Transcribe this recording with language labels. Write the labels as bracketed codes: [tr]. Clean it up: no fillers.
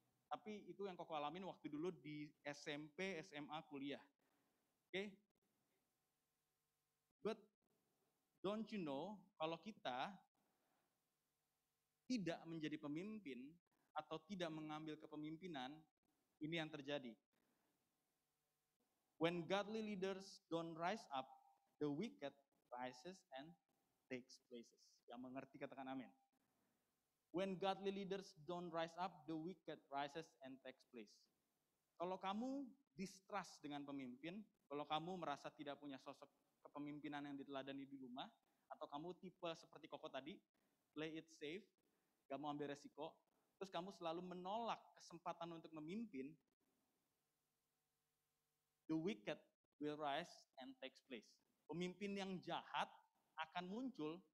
[id] Tapi itu yang Koko alamin waktu dulu di SMP, SMA, kuliah. Oke? [en] But don't you know, [id] kalau kita tidak menjadi pemimpin atau tidak mengambil kepemimpinan, ini yang terjadi. [en] When godly leaders don't rise up, the wicked rises and takes places. [id] Yang mengerti katakan amin. [en] When godly leaders don't rise up, the wicked rises and takes place. [id] Kalau kamu distrust dengan pemimpin, kalau kamu merasa tidak punya sosok kepemimpinan yang diteladani di rumah, atau kamu tipe seperti Koko tadi, [en] play it safe, [id] gak mau ambil resiko, terus kamu selalu menolak kesempatan untuk memimpin, [en] the wicked will rise and takes place. [id] Pemimpin yang jahat akan muncul